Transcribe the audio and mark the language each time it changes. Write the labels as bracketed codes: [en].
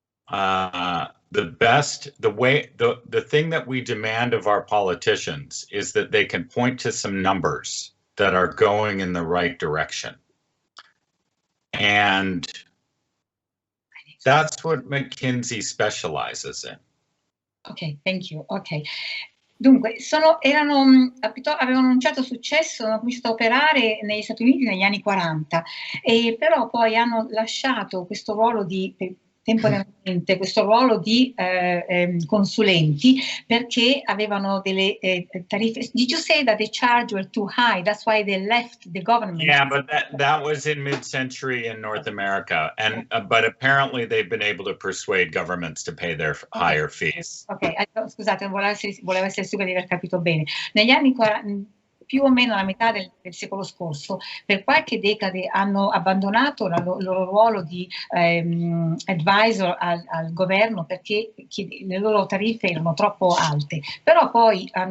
[en] the thing that we demand of our politicians is that they can point to some numbers that are going in the right direction. And that's what McKinsey specializes in. Ok, thank you. Ok. [it] Dunque, avevano un certo successo, hanno cominciato a operare negli Stati Uniti negli anni 40, però poi hanno lasciato questo ruolo temporaneamente questo ruolo di consulenti, perché avevano delle tariffe. [en] Did you say that the charge were too high? That's why they left the government. Yeah, but that was in mid-century in North America, and but apparently they've been able to persuade governments to pay their higher fees. [it] Ok, scusate, volevo essere sicura di aver capito bene. Negli anni 40, più o meno la metà del secolo scorso, per qualche decade hanno abbandonato il loro ruolo di advisor al governo, perché le loro tariffe erano troppo alte, però poi